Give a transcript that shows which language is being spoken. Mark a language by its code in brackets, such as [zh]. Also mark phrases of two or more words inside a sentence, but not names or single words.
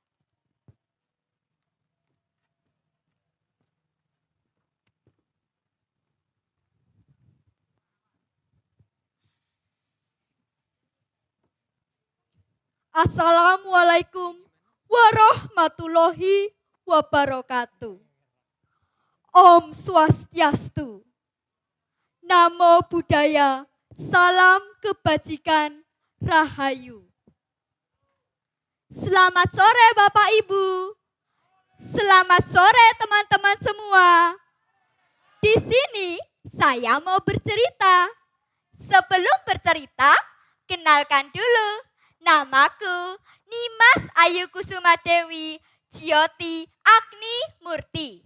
[ar] السلام عليكم ورحمة الله وبركاته. [ban] Om Swastiastu. [pi] Namo Buddhaya, [id] salam kebajikan, rahayu. Selamat sore Bapak Ibu. Selamat sore teman-teman semua. Di sini saya mau bercerita. Sebelum bercerita, kenalkan dulu. Namaku Nimas Ayu Kusuma Dewi Jyoti Agni Murti.